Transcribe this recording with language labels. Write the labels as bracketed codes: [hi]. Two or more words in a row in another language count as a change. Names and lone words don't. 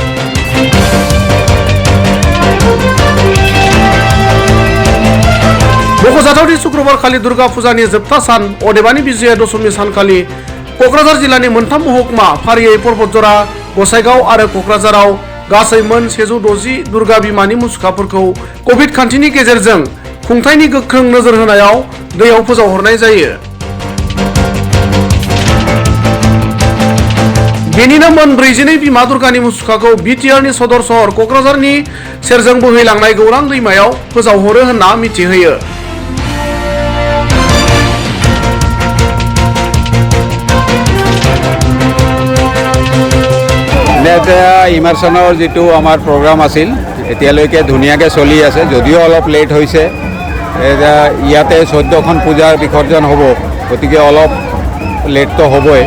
[brx] मख'जाथावदि शुक्रबार खालि दुर्गा फुजानि जोबथा सान अदेबानि विजया दशमी सानखालि क'क्राझार जिल्लानि मोनथाम महकुमा फारियै पर्बतजरा, गसाइगाव आरो क'क्राझाराव गासै मोन 160 दुर्गा बिमानि मुसुखाफोरखौ कभिड खान्थिनि गेजेरजों खुंथायनि गोख्रों नोजोर होनायाव दैयाव फोजावहरनाय जायो। बेनिनो मोन 42 बिमा दुर्गानि मुसुखाखौ बिटिआरनि सदर सहर क'क्राझारनि सेरजों बोहैलांनाय गौरां दैमायाव फोजावहरो होनना मिथिहोयो। [as] ইমাৰ্চনৰ যিটো আমাৰ প্ৰগ্ৰাম আছিল এতিয়ালৈকে ধুনীয়াকৈ চলি আছে, যদিও অলপ লেট হৈছে। ইয়াতে 14খন পূজাৰ বিসৰ্জন হ'ব, গতিকে অলপ লেটটো হ'বই।